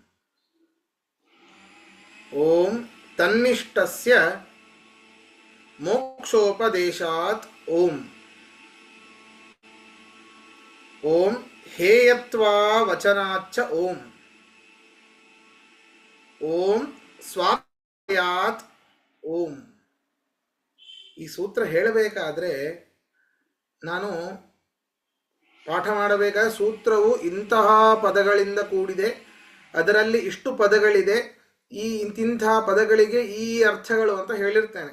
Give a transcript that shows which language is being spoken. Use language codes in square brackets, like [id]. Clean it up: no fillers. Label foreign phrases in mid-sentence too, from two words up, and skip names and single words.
[sa] ಓಂ ತನ್ನಿಷ್ಠಸ್ಯ ಮೋಕ್ಷೋಪದೇಶಾತ್ ಓಂ. ಓಂ ಹೇಯತ್ವಾ ವಚನಾಚ್ಚ ಓಂ. ಓಂ ಸ್ವಾಯಾತ್ ಓಂ. [kn] ಈ ಸೂತ್ರ ಹೇಳಬೇಕಾದ್ರೆ ನಾನು ಪಾಠ ಮಾಡಬೇಕಾದ ಸೂತ್ರವು ಇಂತಹ ಪದಗಳಿಂದ ಕೂಡಿದೆ, ಅದರಲ್ಲಿ ಇಷ್ಟು ಪದಗಳಿದೆ, ಈ ಇಂತಿಂತಹ ಪದಗಳಿಗೆ ಈ ಅರ್ಥಗಳು ಅಂತ ಹೇಳಿರ್ತೇನೆ.